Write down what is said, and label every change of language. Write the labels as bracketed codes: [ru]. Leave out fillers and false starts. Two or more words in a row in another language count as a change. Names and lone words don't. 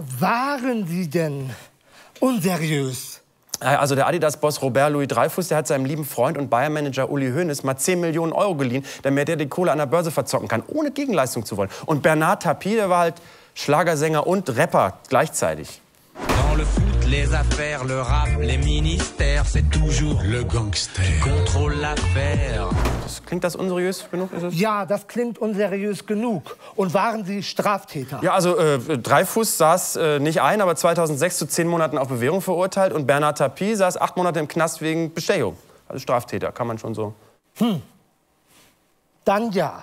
[de] Waren Sie denn unseriös? Also der Adidas-Boss Robert Louis Dreyfus, der hat seinem lieben Freund und Bayern-Manager Uli Hoeneß mal 10 Millionen Euro geliehen, damit er die Kohle an der Börse verzocken kann, ohne Gegenleistung zu wollen. Und Bernard Tapie, der war halt Schlagersänger und Rapper gleichzeitig. [fr] Dans le foot, les affaires, le rap, les ministères, c'est toujours Le Gangster qui contrôle l'affaire. [de] Klingt das unseriös genug? Ist es? Ja, das klingt unseriös genug. Und waren Sie Straftäter? Ja, also Dreyfus saß nicht ein, aber 2006 zu 10 Monaten auf Bewährung verurteilt. Und Bernard Tapie saß 8 Monate im Knast wegen Bestechung. Also Straftäter, kann man schon so. Dann ja.